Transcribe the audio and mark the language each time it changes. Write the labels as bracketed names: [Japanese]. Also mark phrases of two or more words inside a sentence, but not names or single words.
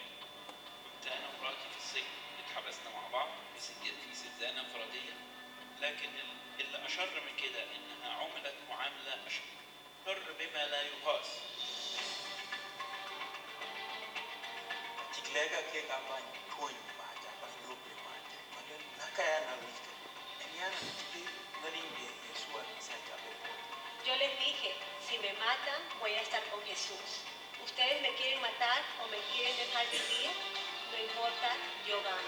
[Arabic] كنت انا ومراتي في السجن اتحبسنا مع بعض في سجانة انفرادية، لكن اللي اشر من كده انها عملت معاملة اشر بما لا يقاس. [Spanish] Yo les dije, si me matan, voy a estar con Jesús. Ustedes me quieren matar o me quieren dejar vivir, no importa, yo gano.